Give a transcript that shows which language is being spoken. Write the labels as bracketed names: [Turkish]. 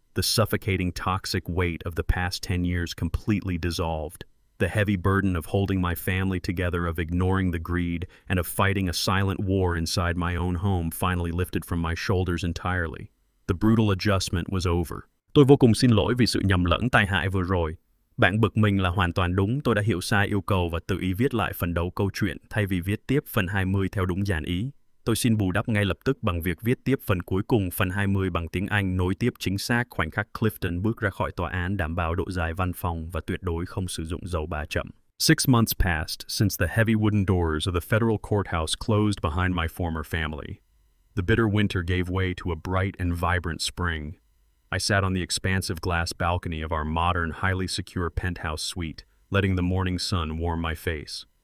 [English] The suffocating, toxic weight of the past 10 years completely dissolved. The heavy burden of holding my family together, of ignoring the greed, and of fighting a silent war inside my own home finally lifted from my shoulders entirely. The brutal adjustment was over. [Vietnamese] Tôi vô cùng xin lỗi vì sự nhầm lẫn tai hại vừa rồi. Bạn bực mình là hoàn toàn đúng, tôi đã hiểu sai yêu cầu và tự ý viết lại phần đầu câu chuyện thay vì viết tiếp phần 20 theo đúng dàn ý. Tôi xin bù đắp ngay lập tức bằng việc viết tiếp phần cuối cùng, phần 20 bằng tiếng Anh, nối tiếp chính xác khoảnh khắc Clifton bước ra khỏi tòa án, đảm bảo độ dài văn phòng và tuyệt đối không sử dụng dấu ba chấm. [English] 6 months passed since the heavy wooden doors of the federal courthouse closed behind my former family. The bitter winter gave way to a bright and vibrant spring. I sat on the expansive glass balcony of our modern, highly secure penthouse suite, letting the morning sun warm my face.